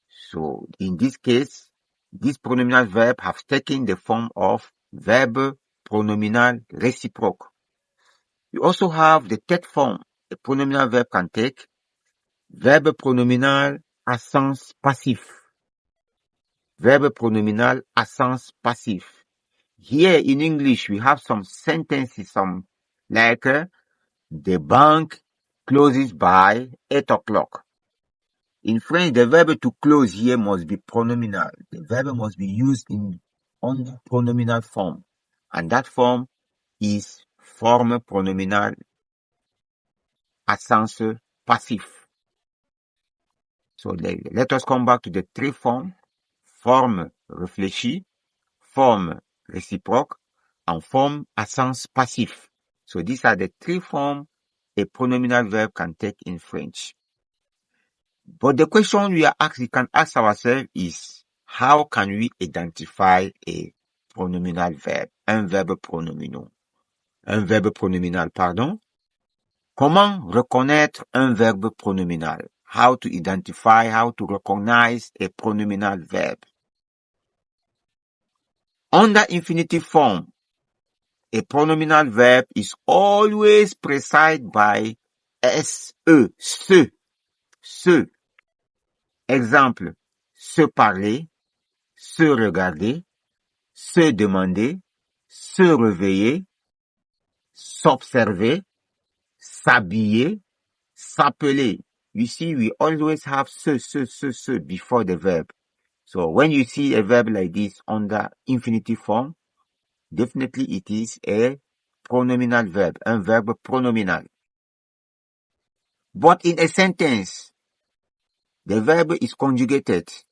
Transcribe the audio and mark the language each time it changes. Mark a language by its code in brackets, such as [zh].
[en] So in this case, this pronominal verb has taken the form of verbe pronominal réciproque. You also have the third form a pronominal verb can take, verbe pronominal à sens passif. [fr] Verbe pronominal à sens passif. [en] Here in English, we have some sentences, like the bank closes by 8 o'clock. In French, the verb to close here must be pronominal. The verb must be used in only pronominal form. And that form is forme pronominale à sens passif. So let us come back to the three forms. Forme réfléchie, forme réciproque, and forme à sens passif. So these are the three forms a pronominal verb can take in French. But the question we can ask ourselves is, how can we identify a pronominal verb, un verbe pronominal? [fr] Un verbe pronominal, pardon. Comment reconnaître un verbe pronominal? [en] How to identify, how to recognize a pronominal verb? Under infinitive form, a pronominal verb is always preceded by se, se. [fr] Exemple, se parler, se regarder, se demander, se réveiller, s'observer, s'habiller, s'appeler. [en] You see, we always have se before the verb. So when you see a verb like this under infinitive form, definitely it is a pronominal verb, un verbe pronominal. But in a sentence, the verb is conjugated.